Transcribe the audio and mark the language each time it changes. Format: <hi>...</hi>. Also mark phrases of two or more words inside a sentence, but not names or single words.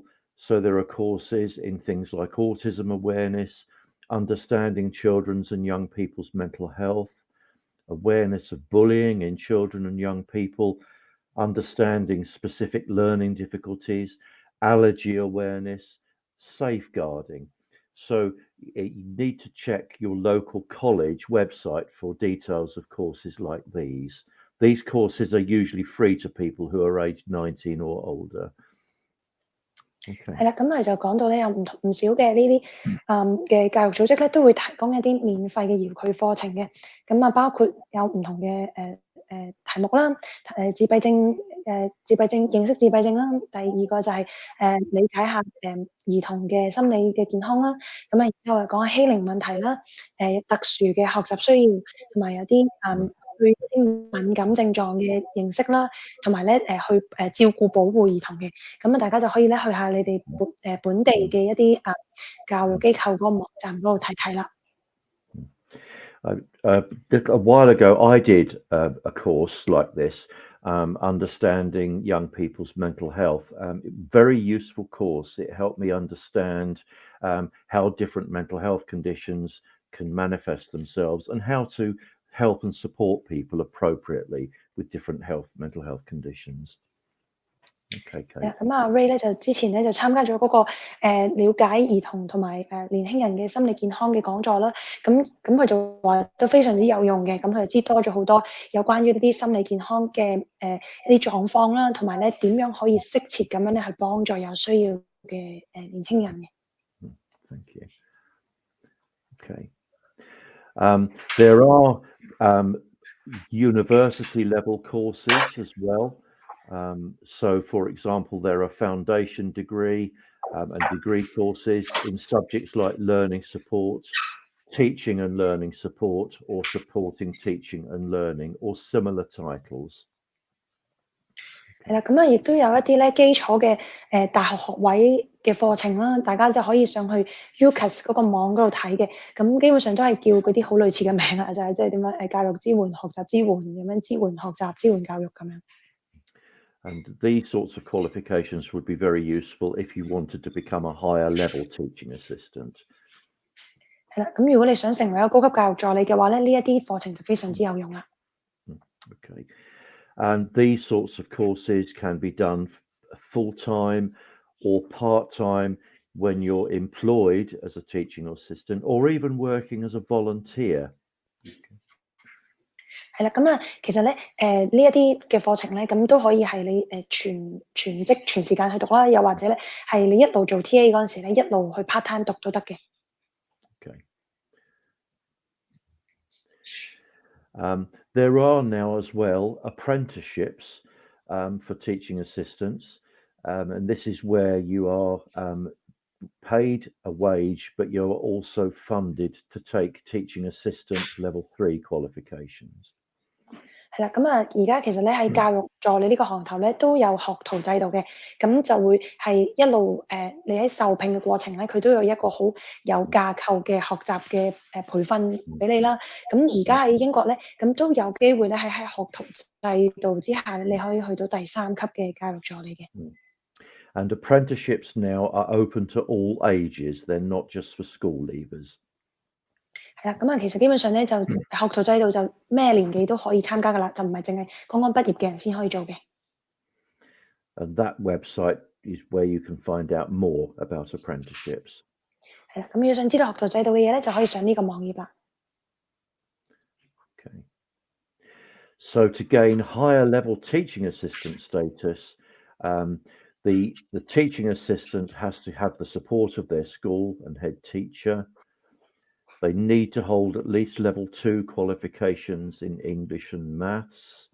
<en>So there are courses in things like autism awareness, understanding children's and young people's mental health, awareness of bullying in children and young people, understanding specific learning difficulties, allergy awareness, safeguarding. So you need to check your local college website for details of courses like these. These courses are usually free to people who are aged 19 or older.</en> <yue>係啦，咁佢就講到咧，有唔少嘅呢啲嘅教育組織咧，都會提供一啲免費嘅遙距課程嘅。咁包括有唔同嘅題目啦，自閉症自閉症，認識自閉症啦。第二個就係理解下兒童嘅心理嘅健康啦。咁啊，然之後講下欺凌問題啦，特殊嘅學習需要，同埋有啲對一啲敏感症狀嘅認識啦，同埋咧去照顧保護兒童嘅。咁啊，大家就可以咧去下你哋本地嘅一啲教育機構嗰個網站嗰度睇睇啦。</yue> <en>A while ago, I did a course like this, understanding young people's mental health. Very useful course. It helped me understand how different mental health conditions can manifest themselves and how to help and support people appropriately with different mental health conditions. Okay, Kate.</en> <yue>咁啊 Ray 咧就之前咧就參加咗嗰個了解兒童同埋年輕人嘅心理健康嘅講座啦。咁佢就話都非常之有用嘅。咁佢就知多咗好多有關於呢啲心理健康嘅一啲狀況啦，同埋咧點樣可以適切咁樣咧去幫助有需要嘅年輕人嘅。</yue> <en>Thank you. Okay. There are university level courses as well. So, for example, there are foundation degree and degree courses in subjects like learning support, teaching and learning support, or supporting teaching and learning, or similar titles.</en> <yue>係啦，咁啊，亦都有一啲咧基礎嘅大學學位嘅課程啦，大家就可以上去 UCAS 嗰個網嗰度睇嘅。咁基本上都係叫嗰啲好類似嘅名啊，就係即係點樣教育支援、學習支援咁樣，支援學習、支援教育咁樣。</yue> <en>And these sorts of qualifications would be very useful if you wanted to become a higher level teaching assistant.</en> <yue>係啦，咁如果你想成為一個高級教育助理嘅話咧，呢一啲課程就非常之有用啦。</yue> <en>Okay. And these sorts of courses can be done full-time or part-time when you're employed as a teaching assistant or even working as a volunteer.</en> <yue>係啦，咁啊，其實咧，呢一啲嘅課程咧，咁都可以係你全職全時間去讀啦，又或者咧係你一路做 TA 嗰陣時咧，一路去</yue> <en>part time</en> <yue>讀都得嘅。</yue> <en>Okay. There are now as well apprenticeships for teaching assistants, and this is where you are paid a wage, but you're also funded to take teaching assistant level 3 qualifications.</en> <yue>係啦，咁啊，而家其實咧喺教育助理呢個行頭咧都有學徒制度嘅，咁就會係一路你喺受聘嘅過程咧，佢都有一個好有架構嘅學習嘅培訓俾你啦。咁而家喺英國咧，咁都有機會咧喺學徒制度之下，你可以去到第3級嘅教育助理嘅。</yue> <en>And apprenticeships now are open to all ages. They're not just for school leavers.</en> <yue>係啦，咁啊，其實基本上咧就學徒制度就咩年紀都可以參加噶啦，就唔係淨係剛剛畢業嘅人先可以做嘅。</yue> <en>And that website is where you can find out more about apprenticeships.</en> <yue>係啦，咁如果想知道學徒制度嘅嘢咧，就可以上呢個網頁啦。</yue> <en>Okay. So to gain higher level teaching assistant status, the teaching assistant has to have the support of their school and head teacher. They need to hold at least level 2 qualifications in English and maths.</en>